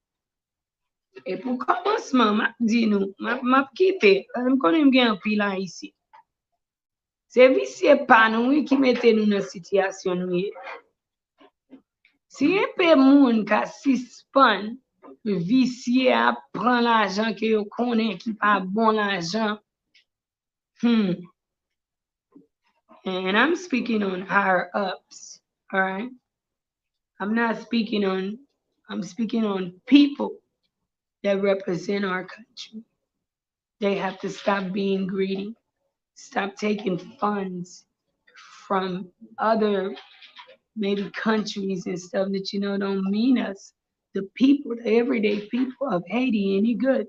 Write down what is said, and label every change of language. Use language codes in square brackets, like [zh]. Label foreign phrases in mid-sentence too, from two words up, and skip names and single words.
[ht] E pou komanseman, map di nou, map kite, m konen m gen an pilan isi. Se visye pa nou ki mette nou nan sityasyon nou ye. Si yon pe moun ka sispan, visye a pran l'ajan ke yo konen ki pa bon l'ajan, [en] and I'm speaking on higher ups, all right? I'm speaking on people that represent our country. They have to stop being greedy, stop taking funds from other maybe countries and stuff that don't mean us, the people, the everyday people of Haiti, any good.